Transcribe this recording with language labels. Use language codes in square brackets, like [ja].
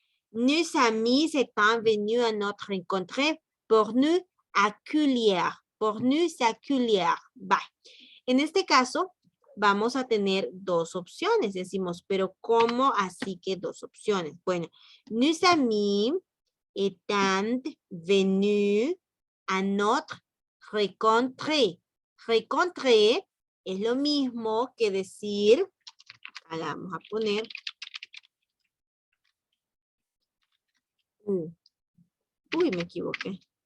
[fr] Nos amis étant venus à notre rencontre pour nous accueillir. Pour nous accueillir. Bye. [es] En este caso, vamos a tener dos opciones. Decimos, pero ¿cómo así que dos opciones? [fr] Bueno, nos amis étant venus à notre rencontre. [es] Rencontre es lo mismo que decir, vamos a poner, uy, me equivoqué.